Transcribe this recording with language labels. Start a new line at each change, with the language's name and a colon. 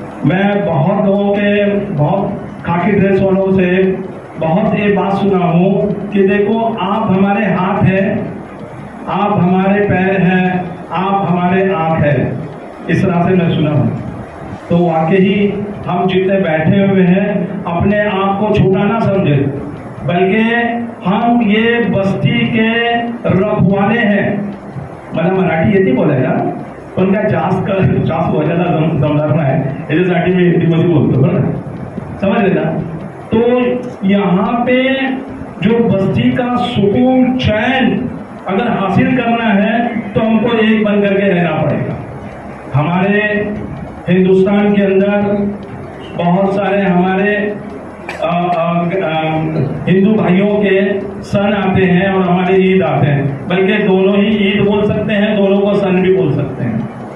Hindi: मैं बहुत लोगों के, बहुत खाकी ड्रेस वालों से बहुत ये बात सुना हूँ कि देखो, आप हमारे हाथ हैं, आप हमारे पैर हैं, आप हमारे आँख है। इस तरह से मैं सुना हूँ। तो वाकई हम जितने बैठे हुए हैं अपने आप को छोटा ना समझे, बल्कि हम ये बस्ती के रखवाले हैं.
Marathi: मला मराठी येते बोलायला, पण काय जास्त वाजायला जमणार नाही, याच्यासाठी मी हिंदीमध्ये बोलतो बरं, समझले ना.
Hindi: तो यहाँ पे जो बस्ती का सुकून चैन अगर हासिल करना है तो हमको एक बन करके रहना पड़ेगा. हमारे हिंदुस्तान के अंदर बहुत सारे हमारे हिंदू भाइयों के सन आते हैं और हमारे ईद आते हैं, बल्कि दोनों ही ईद बोल सकते हैं, दोनों को सन भी बोल सकते हैं.